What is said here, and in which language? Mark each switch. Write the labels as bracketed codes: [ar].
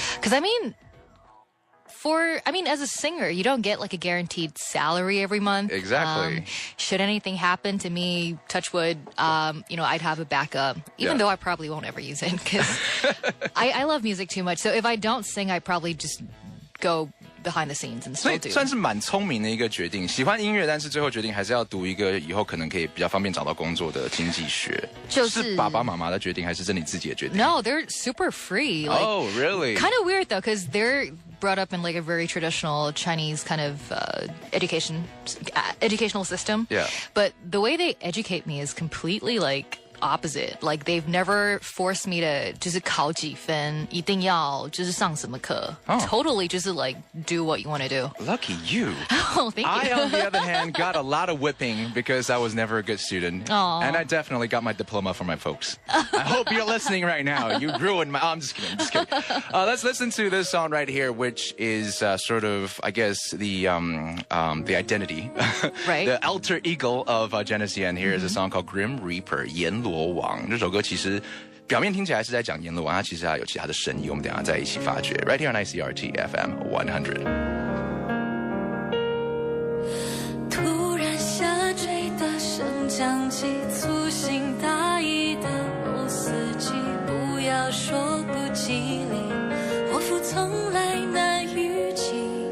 [en] Because as a singer, you don't get like a guaranteed salary every month. Exactly. Should anything happen to me, touch wood, I'd have a backup, even though I probably won't ever use it because I love music too much. So if I don't sing, I probably just go behind the scenes and [zh] 所 [en] still [zh] 以 [en] do. [zh] 算是蛮聪明的一个决定，喜欢音乐，但是最后决定还是要读一个以后可能可以比较方便找到工作的经济学。是爸爸妈妈的决定，还是你自己的决定？ [en] No, they're super free. Like, Oh, really? Kind of weird though, because they're brought up in like a very traditional Chinese kind of educational system. Yeah. But the way they educate me is completely like opposite. Like they've never forced me to [zh] 就是考几分，一定要就是上什么课。 [en] Totally just like do what you want to do. Lucky you. Oh, thank you. I, on the other hand, got a lot of whipping because I was never a good student. Aww. And I definitely got my diploma from my folks. I hope you're listening right now. You ruined my... I'm just kidding. Let's listen to this song right here, which is sort of, I guess, the identity. Right. The alter ego of Janice Yan. Here is a song called Grim Reaper, 阎罗王。 [zh] 这首歌其实表面听起来是在讲阎罗王，它其实还有其他的深意，我们等一下再一起发掘。 [en] Right here on ICRT FM 100。 [zh] 突然下坠的升降机，粗心大意的某司机，不要说不吉利，祸福从来难预计。